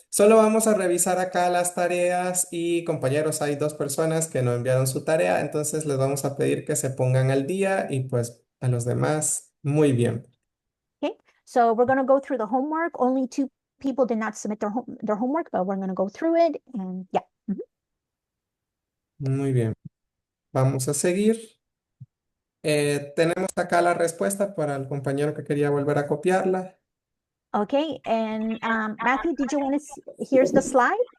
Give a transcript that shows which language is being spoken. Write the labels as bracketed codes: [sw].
[es] Solo vamos a revisar acá las tareas y compañeros, hay dos personas que no enviaron su tarea, entonces les vamos a pedir que se pongan al día y pues a los demás, muy bien. [en] Okay, so we're going to go through the homework. Only 2 people did not submit their homework, but we're going to go through it. And yeah. [es] Muy bien. Vamos a seguir. Tenemos acá la respuesta para el compañero que quería volver a copiarla. [en] Okay, and Matthew, did you want to here's the slide?